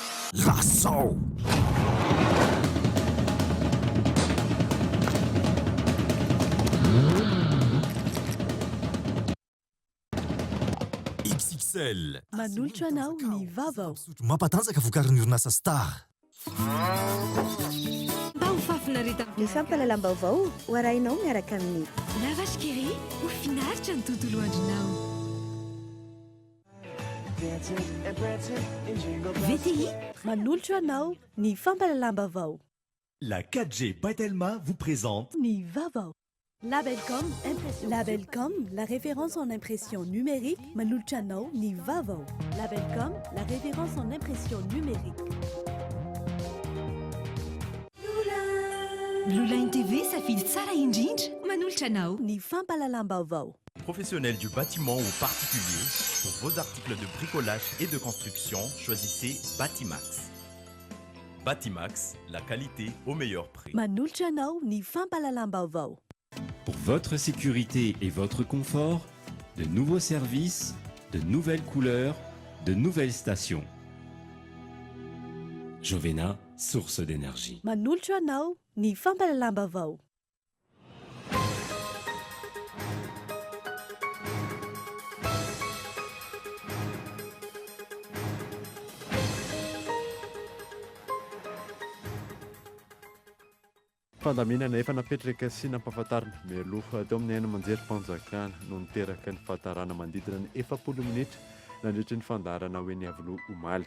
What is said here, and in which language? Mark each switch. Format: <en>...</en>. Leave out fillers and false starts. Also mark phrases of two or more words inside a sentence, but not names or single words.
<mg>Lasao! XXL. Manolotra anao ny vavao. Sotro mampatanjaka vokarin'ny orinasa Star. Mba ho fafinarita Ny fampalalam-baovao ho arahinao miaraka amin'ny La vache qui rit, ho finaritra ny tontolo andronao. VTI, manolotra anao ny fampalalam-baovao.</mg> <fr>La 4G Batelma vous présente</fr> <mg>Ny vavao. Labelcom, Labelcom,</mg> <fr>la référence en impression numérique,</fr> <mg>manolotra anao ny vavao. Labelcom,</mg> <fr>la référence en impression numérique.</fr> <mg>Blue Line TV safidy tsara indrindra manolotra anao. Ny fampalalam-baovao.</mg> <fr>Professionnels du bâtiment ou particuliers, pour vos articles de bricolage et de construction, choisissez Batimax. Batimax, la qualité au meilleur prix.</fr> <mg>Manolotra anao ny fampalalam-baovao.</mg> <fr>Pour votre sécurité et votre confort, de nouveaux services, de nouvelles couleurs, de nouvelles stations. Jovena, source d'énergie.</fr> <mg>Manolotra anao ny fampalalam-baovao. Fandaminana efa napetraka sy nampahafantarina mialoha teo amin'ny aina manjery-panjakana no niteraka ny fahatarana mandidina ny 40 minitra nandritra ny fandarana hoe ny avoloha omaly.</mg>